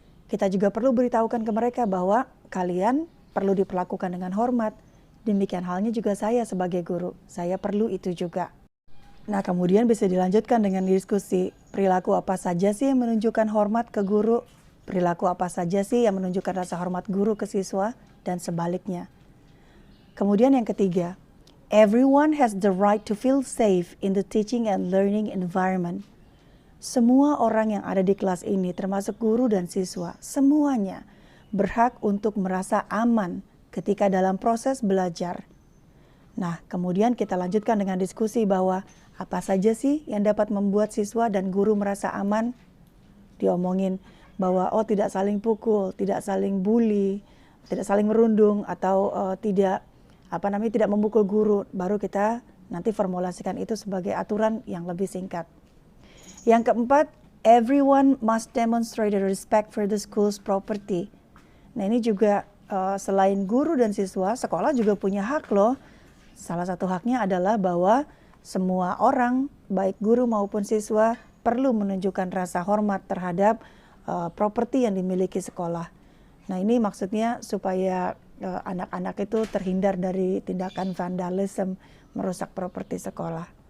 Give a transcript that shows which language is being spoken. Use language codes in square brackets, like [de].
[id] Kita juga perlu beritahukan ke mereka bahwa kalian perlu diperlakukan dengan hormat. Demikian halnya juga saya sebagai guru, saya perlu itu juga. Nah, kemudian bisa dilanjutkan dengan diskusi, perilaku apa saja sih yang menunjukkan hormat ke guru? Perilaku apa saja sih yang menunjukkan rasa hormat guru ke siswa? Dan sebaliknya. Kemudian yang ketiga, [en] everyone has the right to feel safe in the teaching and learning environment. [id] Semua orang yang ada di kelas ini, termasuk guru dan siswa, semuanya berhak untuk merasa aman ketika dalam proses belajar. Nah, kemudian kita lanjutkan dengan diskusi bahwa apa saja sih yang dapat membuat siswa dan guru merasa aman? Diomongin bahwa tidak saling pukul, tidak saling bully, tidak saling merundung atau tidak memukul guru. Baru kita nanti formulasikan itu sebagai aturan yang lebih singkat. Yang keempat, [en] everyone must demonstrate a respect for the school's property. [id] Nah, ini juga selain guru dan siswa, sekolah juga punya hak loh. Salah satu haknya adalah bahwa semua orang, baik guru maupun siswa, perlu menunjukkan rasa hormat terhadap properti yang dimiliki sekolah. Nah, ini maksudnya supaya anak-anak itu terhindar dari tindakan vandalisme, merusak properti sekolah.